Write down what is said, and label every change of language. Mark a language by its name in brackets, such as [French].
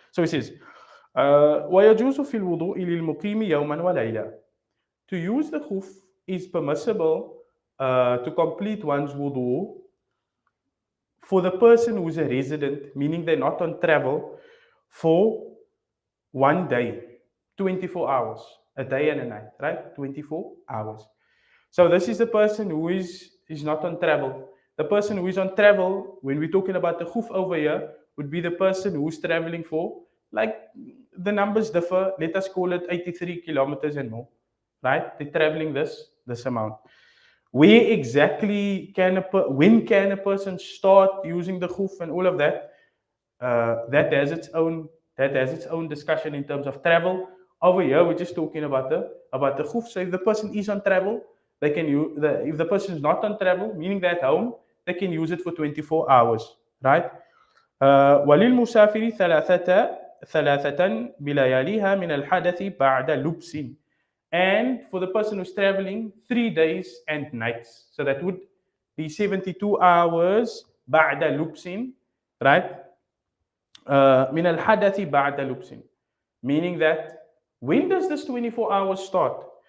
[English] So it says, [Arabic] ويجوز في الوضوء للمقيم يوما وليلة. [English] To use the khuf is permissible to complete one's wudu for the person who's a resident, meaning they're not on travel, for one day, 24 hours, a day and a night, right? 24 hours. So this is the person who is not on travel. The person who is on travel, when we're talking about the khuf over here, would be the person who's traveling for, like, the numbers differ. Let us call it 83 kilometers and more, right? They're traveling this amount. Where exactly when can a person start using the khuf and all of that? That has its own discussion in terms of travel. Over here, we're just talking about the khuf. So if the person is on travel, they can use if the person is not on travel, meaning they're at home, they can use it for 24 hours, right? [Arabic] وللمسافر ثلاثة بلياليها من الحدث بعد لبس. [English] And for the person who's traveling, 3 days and nights. So that would be 72 hours [Arabic] بعد لبس, [English] right? [Arabic] من الحدث بعد لبس. [English] Meaning that, when does this 24 hours start?